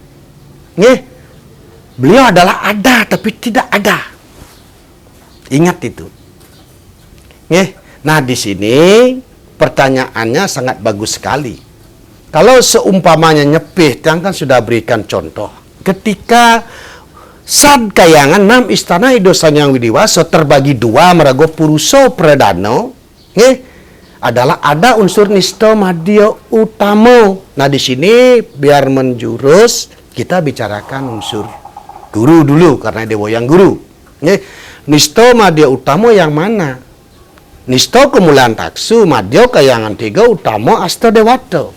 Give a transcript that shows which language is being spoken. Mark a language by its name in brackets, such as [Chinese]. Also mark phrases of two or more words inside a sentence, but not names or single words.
[Indonesian] Beliau adalah ada, tapi tidak ada. Ingat itu. Nah, di sini pertanyaannya sangat bagus sekali. Kalau seumpamanya nyepih, Tiang kan sudah berikan contoh. Ketika Sad Kayangan 6 istana Ido Sanyang Widiwaso terbagi dua merago Puruso Predano, adalah ada unsur Nisto Madyo Utamo. Nah, di sini biar menjurus kita bicarakan unsur guru dulu karena dewa yang guru. Nisto Madyo Utamo yang mana? Nisto Kemuliaan Taksu, Madyo Kayangan 3, Utamo Asta Dewato.